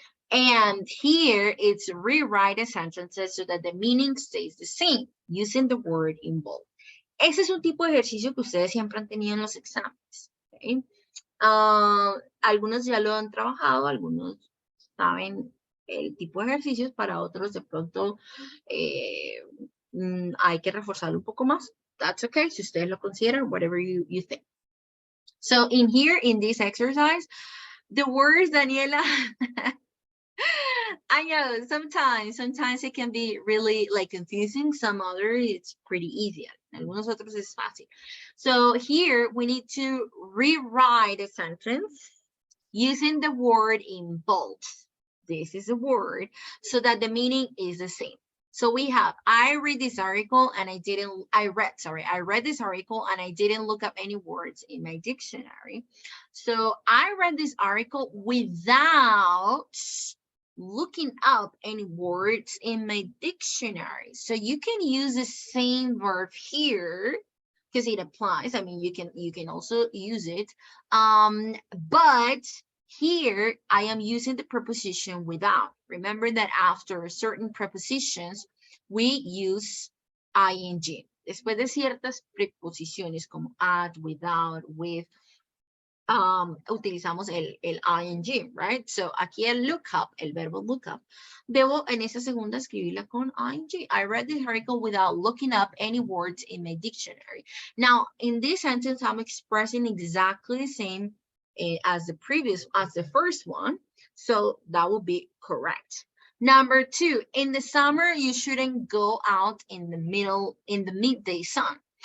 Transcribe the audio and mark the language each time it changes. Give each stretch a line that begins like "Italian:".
English: And here it's rewrite the sentences so that the meaning stays the same using the word in bold.
Spanish: Ese es un tipo de ejercicio que ustedes siempre han tenido en los exámenes. ¿Okay? Algunos ya lo han trabajado, algunos saben el tipo de ejercicios, para otros de pronto hay que reforzarlo un poco más.
English: That's okay,
Spanish: si ustedes lo consideran,
English: whatever you think. So in here, in this exercise, the words, Daniela, I know sometimes it can be really like confusing. Some other it's pretty easy.
Spanish: Algunos otros es fácil.
English: So here we need to rewrite a sentence using the word in bold. This is a word so that the meaning is the same. So we have, I read this article and I read this article and I didn't look up any words in my dictionary. So I read this article without looking up any words in my dictionary. So you can use the same verb here because it applies. I mean, you can also use it. But here I am using the preposition without. Remember that after certain prepositions, we use ing.
Spanish: Después de ciertas preposiciones como at, without, with, utilizamos el ing, right? So aquí el look up, el verbo look up, debo en esa segunda escribirla con ing.
English: I read this article without looking up any words in my dictionary. Now, in this sentence, I'm expressing exactly the same as the first one. So that will be correct. Number 2, in the summer, you shouldn't go out in the midday sun.